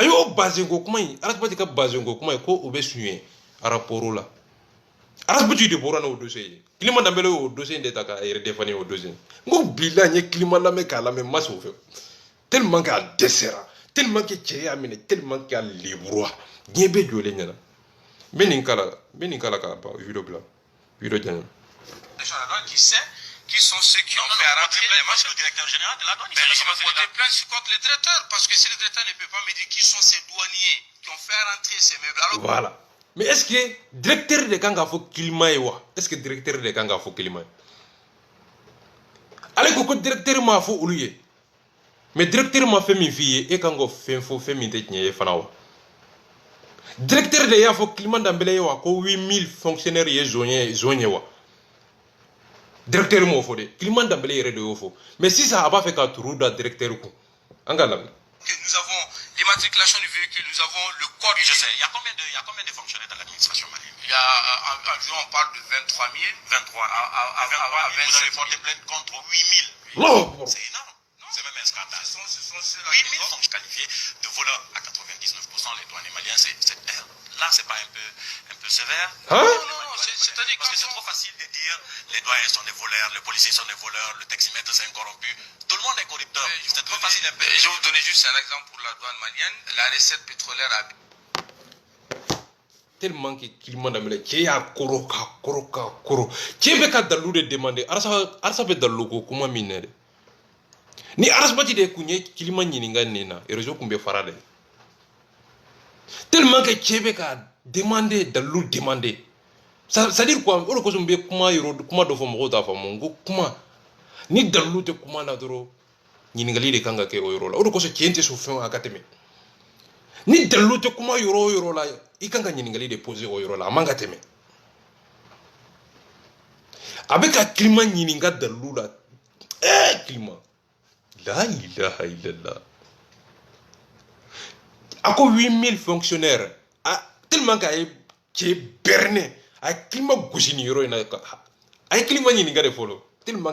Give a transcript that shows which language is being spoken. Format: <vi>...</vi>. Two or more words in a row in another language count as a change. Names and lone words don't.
<bm>y'o Bazɛn ko kuma in Arasbati ka Bazɛn ko kuma ye ko o bɛ suɲɛ a rapport la Arasbati de bɔra n'o dossier ye Kilima Danbele y'o dossier de ta k'a yɛrɛ défendre o dossier n ko bilahi n ye Kilima lamɛn k'a lamɛn n ma se o fɛ</bm> <fr>tellement que</fr> <bm>a dɛsɛra</bm> <fr>tellement que</fr> <bm>cɛ y'a minɛ</bm> <fr>tellement que</fr> <bm>a lebura diɲɛ bɛɛ jɔlen ɲɛna n bɛ nin kala k'a ban video bila video diya n ye.</bm> <fr>Qui sait qui sont ceux qui ont fait rentrer les machines. Le directeur général de la douane. Mais je vais porter plainte contre le directeur parce que si le directeur ne peut pas me dire qui sont ces douaniers qui ont fait rentrer ces meubles. Alors, voilà. Mais est-ce que directeur</fr> <bm>de kan k'a fɔ Kilima ye wa</bm> <fr>est-ce que directeur</fr> <bm>de kan k'a fɔ Kilima ye ale ko directeur m'a fɔ olu ye</bm> <fr>mais directeur</fr> <bm>ma fɛn min f'i ye e kan k'o fɛn fɔ fɛn min tɛ tiɲɛ ye fana wa directeur de y'a fɔ Kilima Danbele ye wa ko 8000 fonctionnaires ye zone ye wa directeur m'o fɔ dɛ Kilima Danbele yɛrɛ de y'o fɔ mais sisan a b'a fɛ ka turu da directeur kun an ka lamɛn.</bm> <fr>nous avons l'immatriculation du véhicule, nous avons le code. Oui, je sais. Il y a combien de fonctionnaires dans l'administration malienne? Il y a environ, on parle de 23 000. 23. À 27 000. Vous avez porté plainte contre 8 000. Non. C'est énorme. C'est même un scandale. Ce sont ceux 8 000 sont qualifiés de voleurs à 99%. Les douaniers maliens, là, c'est pas un peu sévère. Hein? Non, c'est-à-dire parce que c'est trop facile de dire les douaniers sont des voleurs, les policiers sont des voleurs, le taximètre c'est un corrompu. Tout le monde est corrupteur. C'est trop facile un peu. Je vais vous donner juste un exemple pour la douane malienne. La recette pétrolière a tellement que</fr> <bm>Kilima Danbele cɛ y'a koro k'a koro cɛ bɛ ka dalilu de demander Arasa bɛ dalilu ko kuma min na dɛ ni Arasbati de kun ye Kilima ɲininka nin na réseau kun bɛ fara dɛ</bm> <fr>tellement que</fr> <bm>cɛ bɛ ka demander dalilu</bm> <fr>demander ça veut dire quoi</fr> <bm>o de kosɔn n bɛ kuma dɔ fɔ mɔgɔw t'a faamu n ko kuma ni dalilu tɛ kuma na dɔrɔn ɲininkali de kan ka kɛ o yɔrɔ la o de kosɔn cɛ tɛ sɔn fɛn a ka tɛmɛ ni dalilu tɛ kuma yɔrɔ o yɔrɔ la i kan ka ɲininkali de poser o yɔrɔ la a man ka tɛmɛ a bɛ ka Kilima ɲininka dalilu la Kilima la</bm> <ar>ilaha illallah</ar> <bm>a ko 8000 fonctionnaires</bm> <fr>tellement que</fr> <bm>a ye cɛ berner a ye Kilima gosi nin yɔrɔ in na a ye Kilima ɲininka de fɔlɔ tellement</bm>